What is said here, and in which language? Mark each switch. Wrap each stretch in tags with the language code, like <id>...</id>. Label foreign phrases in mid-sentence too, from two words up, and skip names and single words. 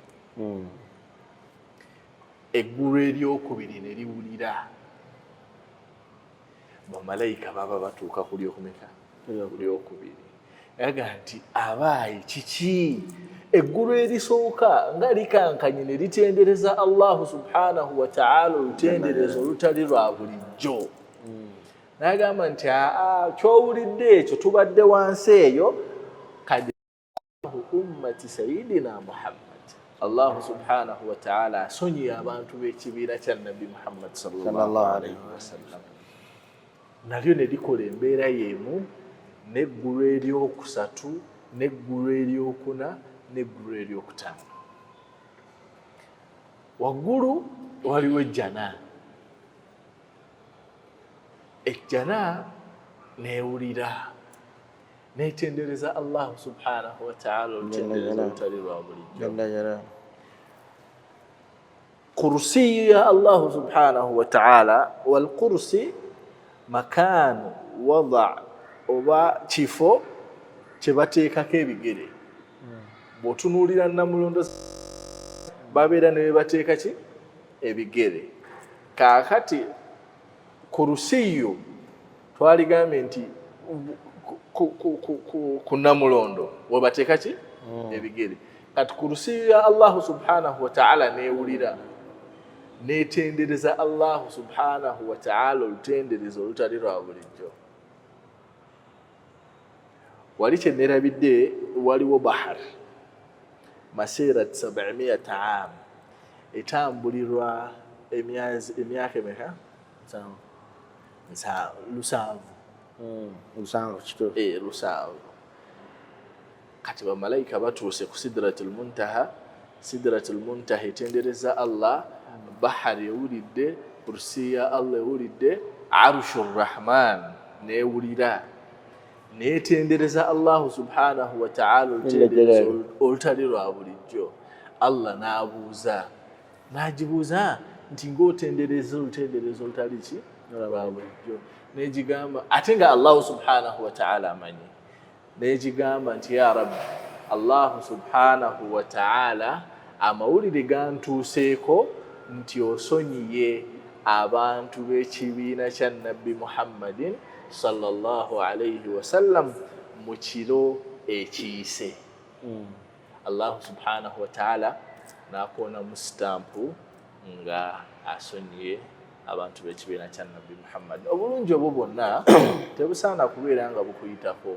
<lg>Eggulu eryokubiri ne liwulira bamalayika baba batuuka ku lyokumeka lyokubiri yaga nti abaayi kiki eggulu erisooka nga likankanye ne litendereza</lg> <ar>الله سبحانه وتعالى</ar> <lg>olutenderezo olutali lwa bulijjo. N'agamba nti kyowulidde ekyo tubadde wansi eyo kadi</lg> <ar>أمة سيدنا محمد. الله سبحانه وتعالى</ar> <lg>asonyiye abantu b'ekibiina kya Nabbi Muhammad</lg> <ar>صلى الله عليه وسلم.</ar> <lg>Nalyo ne likola embeera y'emu n'eggulu eryokusatu n'eggulu eryokuna n'eggulu eryokutaano. Waggulu waliwo ejjana. Ejjana neewulira neetendereza</lg> <ar>الله سبحانه وتعالى</ar> <lg>olutendereza olutali lwa bulijjo. Kursiyu ya</lg> <ar>الله سبحانه وتعالى, والكرسي مكان</ar> <lg>wada oba kifo kye bateekako ebigere. Bw'otunuulira Namulondo babeera ne bye bateeka ki ebigere. Kaakati kursiyu twaligambye nti ku Namulondo we bateeka ki ebigere. Kati kursiyu ya</lg> <ar>الله سبحانه وتعالى</ar> <lg>neewulira neetendereza</lg> <ar>الله سبحانه وتعالى</ar> <lg>olutenderezo olutali lwa bulijjo. Wali kye neerabidde waliwo</lg> <ar>بحر مسيرة 700 عام</ar> <lg>etambulirwa emyaka emeka lusanvu. Kati bamalayika batuuse ku</lg> <ar>سدرة المنتهى. سدرة المنتهى</ar> <lg>etendereza Allah, bahari ewulidde, kursi ya Allah ewulidde,</lg> <ar>عرش الرحمن</ar> <lg>neewulira neetendereza</lg> <ar>الله سبحانه وتعالى</ar> <lg>olutenderezo olutali lwa bulijjo. Allah n'agibuuza nti ng'otendereza olutenderezo olutali ki lwa bulijjo. N'egigamba ate nga</lg> <ar>الله سبحانه وتعالى</ar> <lg>amanyi. N'egigamba nti</lg> <ar>يا رب, الله سبحانه وتعالى</ar> <lg>amawulire gantuuseeko nti osonyiye abantu b'ekibiina kya Nabbi Muhammadin</lg> <ar>صلى الله عليه وسلم</ar> <lg>mu kiro ekiyise.</lg> <ar>الله سبحانه وتعالى</ar> <lg>n'akoona mu sitampu nga asonyiye abantu b'ekibiina kya Nabbi Muhammad. Obulungi obwo bwonna tebusaana kubeera nga bukuyitako.</lg>